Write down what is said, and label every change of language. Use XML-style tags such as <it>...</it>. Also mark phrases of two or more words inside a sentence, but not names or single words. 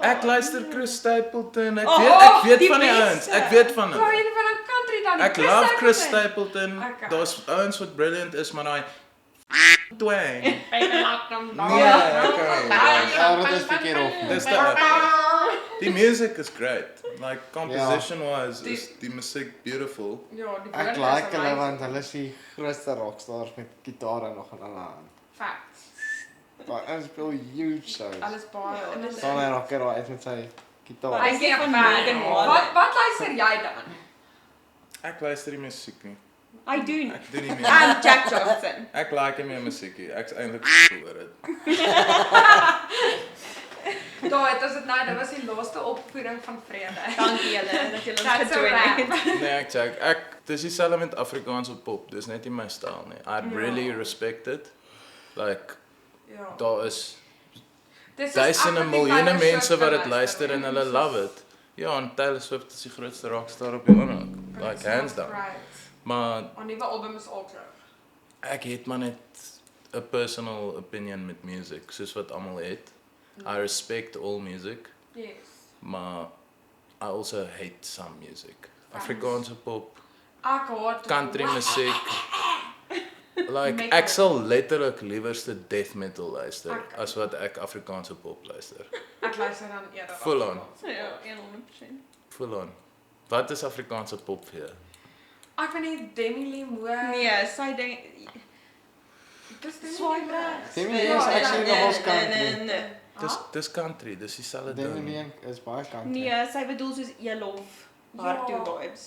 <af>Ek luister Chris Stapleton. Oh, Ek weet die van die beste. ouens. Ek weet van Waar hulle. een van 'n country dan? Ek love Chris Stapleton. Okay. Daar's ouens wat brilliant is, maar daai twang. Nee, Ja, okay. Ja, dat is verkeerd op. Dis die</af> <en>music is great. Like composition wise</en> <af>is die musiek beautiful. Ja, die Ek woorde like is hulle amazing. want hulle is die grootste rockstars met gitare nog in hulle hand. Facts. Maar hulle speel</af> <en>huge shows.</en> <af>Alles baie. En dit is Staan hy rocker daar uit met sy gitaar. Hy Ek sê sê van van Morgan Wallen. Wat luister jy dan? Ek luister nie musiek nie. I doen. Ek doen nie meer. And Jack Johnson. Ek like nie meer musiek nie. Ek's eintlik oor dit. Daai, dit was dit nou, dit was die laaste opvoering van vrede. Dankie julle dat julle ons</af> <en>That's a</en> <af>gejoin het.</af> <en>wrap.</en> <af>Nee, ek check. Dis dieselfde met Afrikaanse pop. Dis net nie my styl nie.</af> <en>I really respect it. Like</en> <af>Ja. daar is Dis duisende miljoene mense wat dit luister en hulle</af> <en>love it.</en> <af>Ja, en Taylor Swift is die grootste rockstar op die oomblik.</af> <en>Like hands down.</en> <af>Maar Haar nuwe album is al terug. ek het maar net 'n</af> <en>personal opinion</en> <af>met music, soos wat almal het.</af> <en>I respect all music, Yes. maar I also hate some music.</en> <af>Afrikaanse pop, Ek haat country musiek. Like Metal. ek sal letterlik liewerste</af> <en>death metal</en> <af>luister Ek- as wat ek Afrikaanse pop luister. Ek luister dan eerder.</af> <en>Full on.</en> <af>Ja, 100%.</af> <en>Full on.</en> <af>Wat is Afrikaanse pop vir jou? Ek weet nie Demi Lee Moore. Nee, sy ding Dis Demi Swipe Lee Moore. regs.</af> <en>Demi Lee is actually</en> <af>nee, nogals nee, country. nee. Dis country, dis dieselfde Demi ding. Lee is baie country. Nee, sy bedoel soos Elof. Hardtoe vibes.</af>